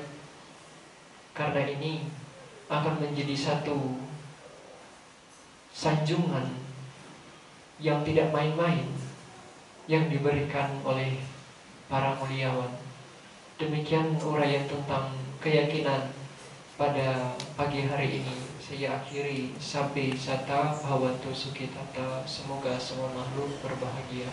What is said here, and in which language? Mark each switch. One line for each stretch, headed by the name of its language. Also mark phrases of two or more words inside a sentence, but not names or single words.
Indonesian: Karena ini akan menjadi satu sanjungan yang tidak main-main yang diberikan oleh para muliawan. Demikian uraian tentang keyakinan pada pagi hari ini. Saya akhiri.
Pali: Sabbe sata bhavantu sukhitata.
Indonesian: Semoga semua makhluk berbahagia.